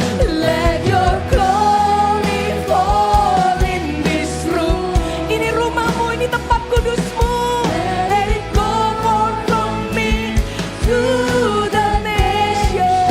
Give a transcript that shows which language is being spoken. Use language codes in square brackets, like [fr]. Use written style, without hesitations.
[en] Let your glory fall in this room. [id] Ini rumah-Mu, ini tempat kudus-Mu. [en] Let it go forth from me to the nations.